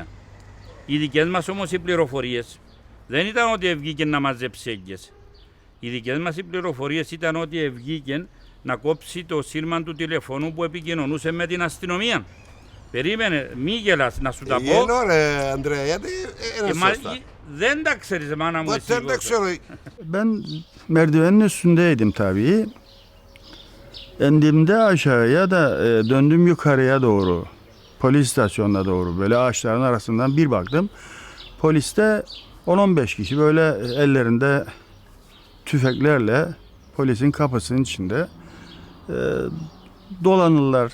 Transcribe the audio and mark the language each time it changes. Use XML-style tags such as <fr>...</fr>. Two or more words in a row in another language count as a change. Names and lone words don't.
<el>Οι δικές μας όμως οι πληροφορίες δεν ήταν ότι βγήκε να μαζέψει έγκες. Οι δικές μας οι πληροφορίες ήταν ότι βγήκε να κόψει το σύρμα του τηλεφωνού που επικοινωνούσε με την αστυνομία. Περίμενε, μη γελάς, να σου τα πω. Ρε Ανδρέα, γιατί είναι σωστά. Δεν τα ξέρεις, μάνα μου, εσύ. Δεν τα ξέρω.</el> <tr>Ben merdivenin üstündeydim tabii. Endimde aşağıya da döndüm yukarıya doğru. Polis istasyonuna doğru. Böyle ağaçların arasından bir baktım. Poliste 10-15 kişi böyle ellerinde tüfeklerle polisin kapısının içinde dolanırlar.</tr>